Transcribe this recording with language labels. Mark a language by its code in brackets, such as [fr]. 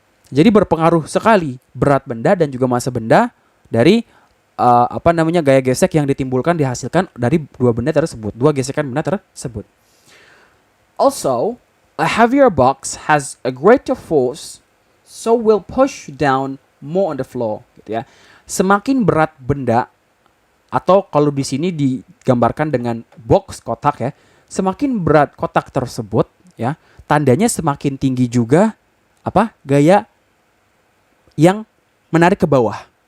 [id] Jadi berpengaruh sekali berat benda dan juga massa benda dari gaya gesek yang dihasilkan dari dua benda tersebut, dua gesekan benda tersebut. [en] Also, a heavier box has a greater force, so will push down more on the floor. [id] Gitu ya. Semakin berat benda, atau kalau di sini digambarkan dengan box kotak ya, semakin berat kotak tersebut ya, tandanya semakin tinggi juga gaya yang menarik ke bawah.